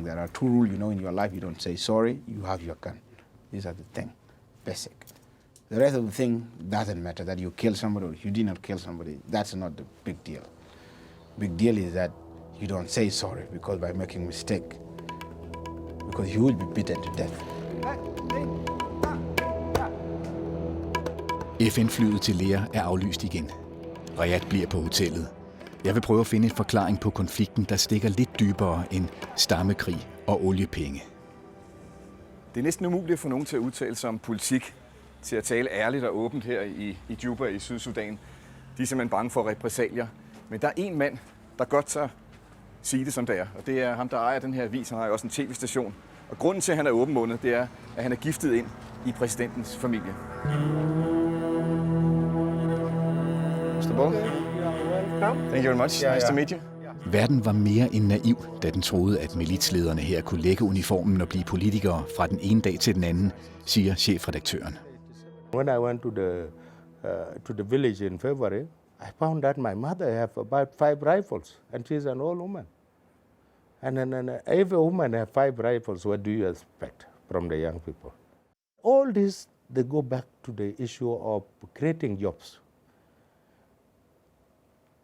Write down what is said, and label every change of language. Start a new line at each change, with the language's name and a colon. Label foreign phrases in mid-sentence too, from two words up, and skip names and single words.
English: There are two rules, in your life. You don't say sorry, you have your gun. These are the thing, basic. The rest of the thing doesn't matter, that you kill somebody or you did not kill somebody. That's not the big deal. Big deal is that you don't say sorry because by making mistake, because you will be beaten to death.
Danish: FN-flyet til Lea er aflyst igen. Riyad bliver på hotellet. Jeg vil prøve at finde en forklaring på konflikten, der stikker lidt dybere end stammekrig og oliepenge. Det er næsten umuligt at få nogen til at udtale sig om politik, til at tale ærligt og åbent her i Juba i Sydsudan. De er simpelthen bange for repressalier. Men der er en mand, der godt tør sige det, som det er. Og det er ham, der ejer den her avis. Han har jo også en tv-station. Og grunden til, at han er åbenmundet, det er, at han er giftet ind i præsidentens familie.
English: Mr. Ball. Thank you very much. Nice to meet you.
Danish: Verden var mere end naiv, da den troede, at militslederne her kunne lægge uniformen og blive politikere fra den ene dag til den anden, siger chefredaktøren.
English: When I went to the village in February, I found that my mother have about 5 rifles, and she's an old woman. And then every woman have 5 rifles. What do you expect from the young people? All this, they go back to the issue of creating jobs.